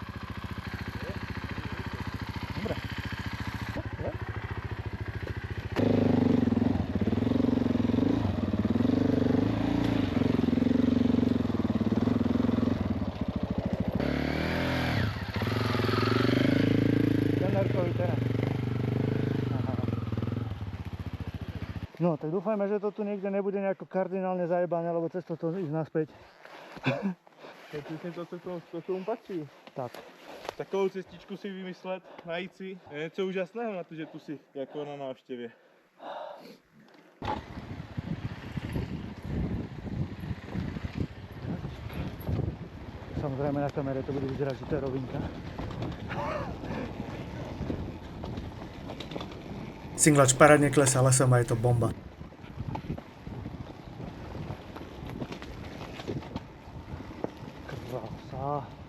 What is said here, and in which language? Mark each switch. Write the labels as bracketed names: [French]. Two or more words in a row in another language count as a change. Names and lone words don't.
[Slovak] Dobre. Tenderkový terén. No, tak dúfajme, že to tu niekde nebude nejako kardinálne zajebané, lebo cez to ísť naspäť. [Czech] Tak přesně to, co tomu patří. Tak. Takovou cestičku si vymyslet, najít si, je něco úžasného na to, že tu si jako na návštěvě. [Slovak] Samozrejme na kamere to bude vyzerať, že to je rovinka. Singlač parádne klesá lesom a je to bomba. Krása.